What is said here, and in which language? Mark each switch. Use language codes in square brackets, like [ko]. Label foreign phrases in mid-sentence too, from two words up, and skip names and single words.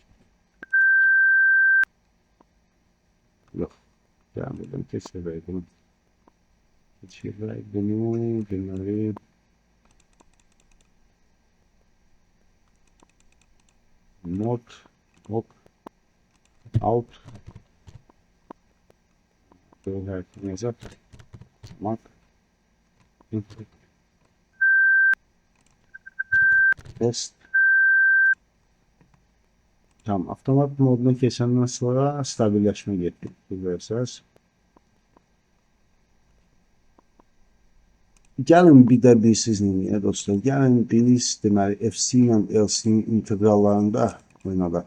[az] Yox, gəlmədən keçirək bunu. Keçirək bunu, deməli, mod, [en] hop, out, [tr] böyle yapmayacak. [en] Mat, input, test. [az] Tamam, avtomat moduna keçəndən sonra stabilləşmə getdik. Bilirsiniz. Gəlin bir də sizinlə dostlar, gəlin biz deməli FC ilə LC-nin integrallarında oynadaq.